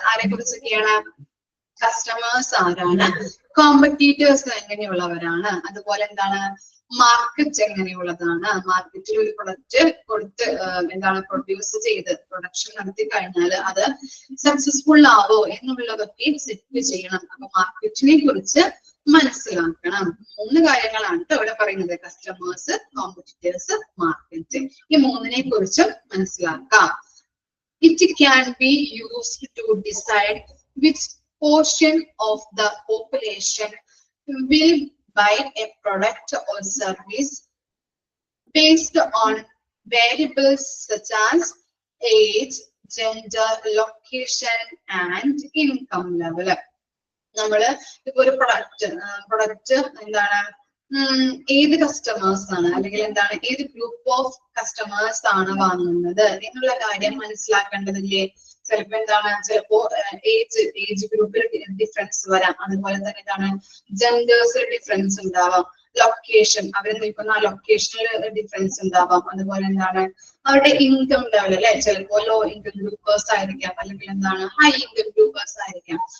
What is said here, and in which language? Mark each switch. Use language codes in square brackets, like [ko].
[ml] ആരെ കുറിച്ചൊക്കെയാണ്, കസ്റ്റമേഴ്സ് ആരാണ്, കോമ്പറ്റീറ്റേഴ്സ് എങ്ങനെയുള്ളവരാണ്, അതുപോലെ എന്താണ് മാർക്കറ്റ് എങ്ങനെയുള്ളതാണ്, മാർക്കറ്റിൽ ഒരു പ്രൊഡക്റ്റ് കൊടുത്ത് എന്താണ് പ്രൊഡ്യൂസ് ചെയ്ത് പ്രൊഡക്ഷൻ നടത്തി കഴിഞ്ഞാൽ അത് സക്സസ്ഫുൾ ആവോ എന്നുള്ളതൊക്കെ സെറ്റ് ചെയ്യണം. അപ്പൊ മാർക്കറ്റിനെ കുറിച്ച് മനസ്സിലാക്കണം. 3 കാര്യങ്ങളാണ് ഇവിടെ പറയുന്നത്, കസ്റ്റമേഴ്സ്, കോമ്പറ്റീറ്റേഴ്സ്, മാർക്കറ്റ്. ഈ 3നെ കുറിച്ചും മനസ്സിലാക്കാം. [en] It can be used to decide which portion of the population will buy a product or service based on variables such as age, gender, location and income level. [ml] നമ്മള് ഇപ്പൊ ഒരു product എന്താണ് ഏത് customers ആണ് അല്ലെങ്കിൽ എന്താണ് ഏത് ഗ്രൂപ്പ് ഓഫ് കസ്റ്റമേഴ്സ് ആണ് വാങ്ങുന്നത് എന്നുള്ള കാര്യം മനസ്സിലാക്കേണ്ടതില്ലേ. ചിലപ്പോ എന്താണ്, ചിലപ്പോ ഏജ് ഗ്രൂപ്പിൽ ഡിഫറൻസ് വരാം, അതുപോലെ തന്നെ എന്താണ് ജെൻഡേഴ്സിൽ ഡിഫറൻസ് ഉണ്ടാവാം, ലൊക്കേഷൻ അവർ നിൽക്കുന്ന ആ ലൊക്കേഷനിൽ ഡിഫറൻസ് ഉണ്ടാവാം, അതുപോലെ എന്താണ് അവരുടെ ഇൻകം ലെവൽ അല്ലെ, ചിലപ്പോ ലോ ഇൻകം ഗ്രൂപ്പേഴ്സ് ആയിരിക്കാം, അല്ലെങ്കിൽ എന്താണ് ഹൈ ഇൻകം ഗ്രൂപ്പേഴ്സ് ആയിരിക്കാം.